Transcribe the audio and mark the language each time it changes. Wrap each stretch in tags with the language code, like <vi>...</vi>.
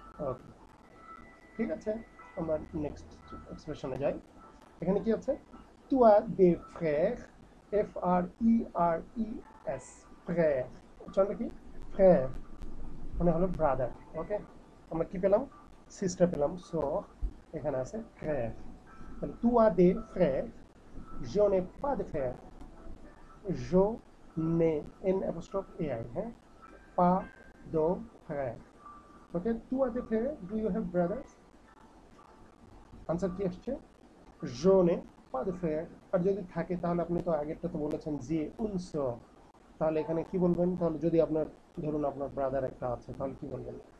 <bn>ওকে, ঠিক আছে, আমরা নেক্সট এক্সপ্রেশনে যাই। এখানে কি আছে, তু আ দে ফ্রের, এফ আর ই আর ই এস, ফ্রের, উচ্চারণটা কি, ফ্রের মানে হলো ব্রাদার। ওকে, আমরা কি পেলাম, সিস্টার পেলাম, সো এখানে আছে ফ্রের। তাহলে তু আ দে ফ্রের, je n'ai pas de frère,</bn> <fr>je n'ai n apostrophe ai,</fr> <bn>হ্যাঁ,</bn> <fr>pas de frère।</fr> <bn>ওকে, তু আ দে ফ্রের, do you have brothers, answer কি আসছে, জোনে পা দে ফ্রেয়ার। আর যদি থাকে তাহলে আপনি তো আগেরটা তো বলেছেন যে উনস, তাহলে এখানে কি বলবেন, তাহলে যদি আপনার ধরুন আপনার ব্রাদার একটা আছে তাহলে কি বলবেন,</bn>